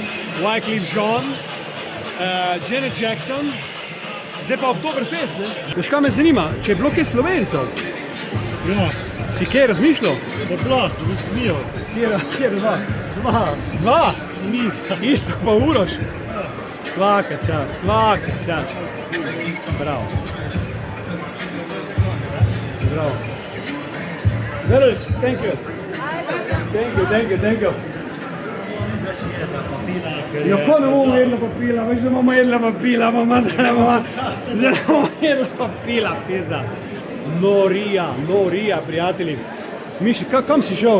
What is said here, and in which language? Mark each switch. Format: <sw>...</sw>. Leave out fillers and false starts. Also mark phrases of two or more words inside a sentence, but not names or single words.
<sl>Wyclef Jean, Janet Jackson, zdaj pa Oktoberfest, ne? Veš, kaj me zanima, če je bilo kaj Slovencev? Ja, Si kaj razmišljal? za glas, bi smijal. Kjer dva? Dva? Isto pa Uroš?</sl> <hr>Svaka čast. Bravo.</hr> <en>Girls, thank you.</en> <sl>Ja, ko ne bomo jedla papila, veš, da bomo jedla papila, zdaj bomo jedla papila, pizda. Norija, prijatelji. Miši, kam si šel?</sl>